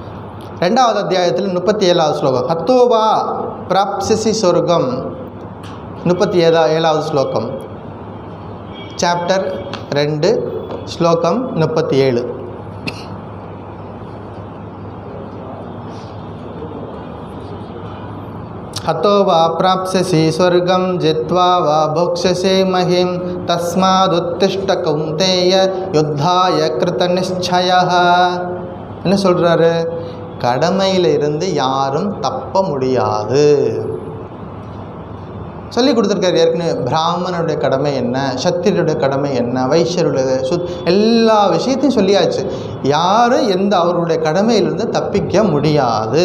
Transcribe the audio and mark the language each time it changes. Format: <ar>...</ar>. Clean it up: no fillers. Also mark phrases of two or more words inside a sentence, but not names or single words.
<ta>ரெண்டாவது அத்தியாயத்தில் 37வது ஸ்லோகம்.</ta> <sa>हतो वा प्राप्स्यसि स्वर्गम्</sa> <ta>37வது ஸ்லோகம், சாப்டர் 2, ஸ்லோகம் 37.</ta> <sa>हतो वा प्राप्स्यसि स्वर्गं जित्वा वा भोक्ष्यसे महीं तस्मादुत्तिष्ठ कौन्तेय युद्धाय कृतनिश्चयः.</sa> <ta>என்ன சொல்கிறாரு? கடமையில் இருந்து யாரும் தப்ப முடியாது சொல்லி கொடுத்துருக்காரு. ஏற்கனவே பிராமணனுடைய கடமை என்ன, சத்திரியருடைய கடமை என்ன, வைஷ்யருடைய எல்லா விஷயத்தையும் சொல்லியாச்சு. யாரும் அவருடைய கடமையிலிருந்து தப்பிக்க முடியாது.</ta>